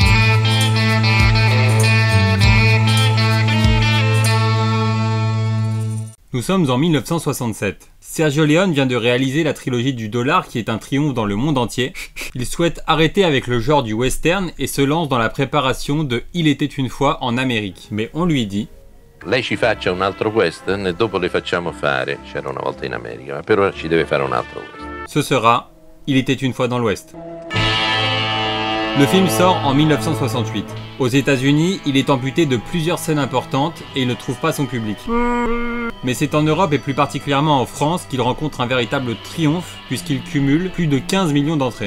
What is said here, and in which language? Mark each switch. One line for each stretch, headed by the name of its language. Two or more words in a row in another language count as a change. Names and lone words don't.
French: Nous sommes en 1967. Sergio Leone vient de réaliser la trilogie du dollar qui est un triomphe dans le monde entier. Il souhaite arrêter avec le genre du western et se lance dans la préparation de Il était une fois en Amérique. Mais on lui dit:
Italian: Lei ci faccia un altro western e dopo le facciamo fare C'era una volta in America, ma per ora ci deve fare un altro western.
French: Ce sera Il était une fois dans l'Ouest. Le film sort en 1968. Aux États-Unis, il est amputé de plusieurs scènes importantes et il ne trouve pas son public. Mais c'est en Europe et plus particulièrement en France qu'il rencontre un véritable triomphe puisqu'il cumule plus de 15 millions d'entrées.